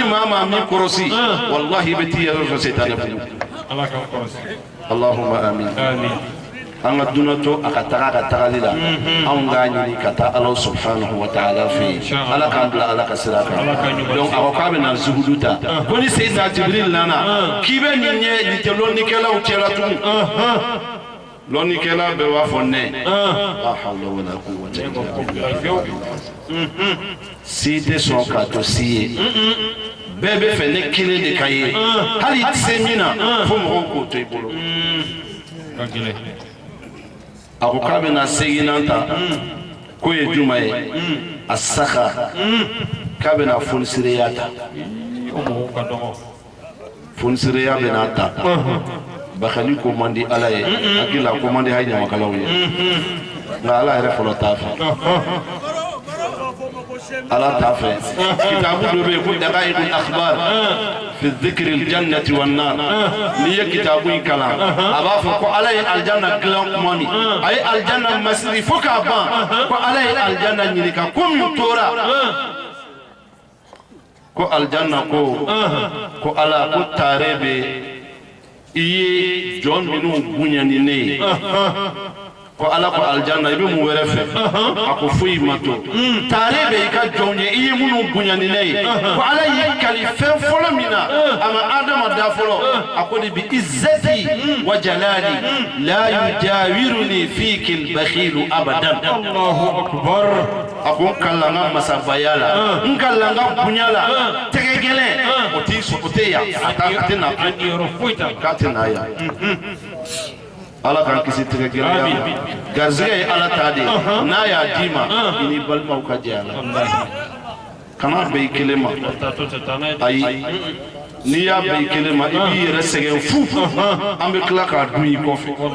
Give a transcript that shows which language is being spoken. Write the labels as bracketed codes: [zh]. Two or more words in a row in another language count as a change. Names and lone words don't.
[bm] maa min kɔrɔsi walahi i bɛ t'i yɛrɛ fɛ setanɛ bolo [ar] اللهم آمين [bm] an ka dunan to a ka tagali la anw k'a ɲini ka taa ala [ar] سبحانه وتعالى [bm] fɛ yen ala k'an bila ala ka sira kan donc a ko k'a bɛ na zuhudu ta ko ni Seydina Jibril nana k'i bɛ nin ɲɛ nin tɛ lɔnnikɛlaw cɛla tugun lɔnnikɛla bɛɛ b'a fɔ nɛ [ar] لا حول ولا قوة إلا بالله [bm] si tɛ sɔn k'a to si ye bɛɛ bɛ fɛ ne kelen de ka ye hali i tɛ se min na fo mɔgɔw k'o to i bolo a ko k'a bɛna seginna ta ko ye juma ye a saka k'a bɛna fonisireya ta fonisireya bɛna ta bakali ko man di ala ye hakili la ko man di hali ɲamakalaw ye nka ala yɛrɛ fɔlɔ t'a fɛ ala t'a fɛ kitabu dɔ bɛ yen ko daqaiqul akhbar fi dhikri aljannati wan nar n'i ye kitabu in kalan a b'a fɔ ko ala ye aljanna dilan kuma min a ye aljanna masiri fo k'a ban ko ala ye aljanna ɲininka ko min tora ko aljanna ko ala ko taare bɛ i ye jɔn minnu bonyani ne ye ko ala ko aljanna i bɛ mun wɛrɛ fɛ a ko foyi ma to taare bɛ i ka jɔnw ye i ye minnu bonyani ne ye ko ala y'i kali fɛn fɔlɔ min na a ma adama da fɔlɔ a ko de [ar] بعزتي وجلالي لا يجاورني فيك البخيل أبدا الله أكبر [bm] a ko n kalan n ka masabaya la n kalan n ka bonya la tɛgɛ gɛlɛn o tɛ yan a tɛ na k'a tɛ na yan ala k'an kisi tɛgɛ gɛlɛya ma garizɛgɛ ye ala ta de n'a y'a d'i ma i ni balimaw ka jɛ a la kana bɛn i kelen ma ayi n'i y'a bɛn i kelen ma i b'i yɛrɛ sɛgɛn fu an bɛ tila k'a dun i kɔfɛ